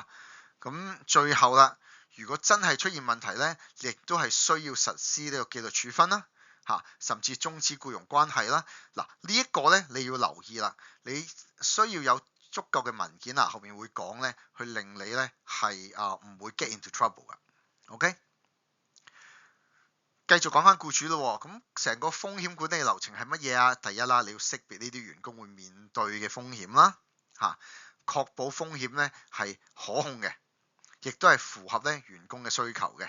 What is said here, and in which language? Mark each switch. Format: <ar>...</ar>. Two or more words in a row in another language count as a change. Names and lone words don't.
<yue>咁最後啦，如果真係出現問題咧，亦都係需要實施呢個紀律處分啦嚇，甚至終止僱傭關係啦。嗱，呢一個咧你要留意啦，你需要有足夠嘅文件啊，後面會講咧，去令你咧係唔會</yue> <en>get into trouble</en> <yue>噶。OK， 繼續講翻僱主咯，咁成個風險管理流程係乜嘢啊？第一啦，你要識別呢啲員工會面對嘅風險啦，嚇。確保風險咧係可控嘅，亦都係符合咧員工嘅需求嘅。</yue>